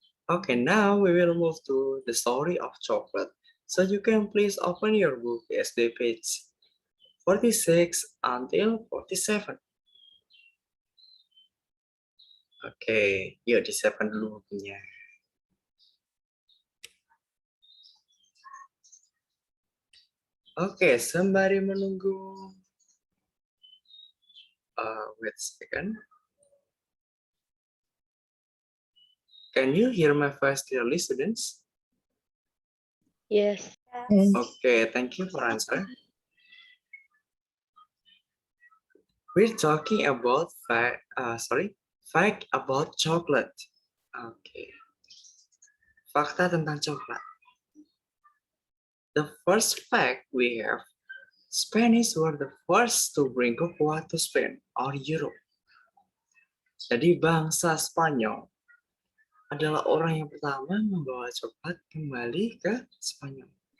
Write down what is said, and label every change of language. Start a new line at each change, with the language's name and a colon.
English: Okay, now we will move to the story of chocolate. So you can please open your book SD page 46 until 47.
Indonesian: Oke, yuk disiapkan dulu bukunya. Oke, sembari menunggu.
English: Wait a second. Can you hear my voice clearly, students? Yes. Okay, thank you for answering. We're talking about fact about chocolate. Okay. Fakta tentang coklat. The first fact we have, Spanish were the first to bring cocoa to Spain or Europe.
Indonesian: Jadi bangsa Spanyol adalah orang yang pertama membawa coklat kembali ke Spanyol.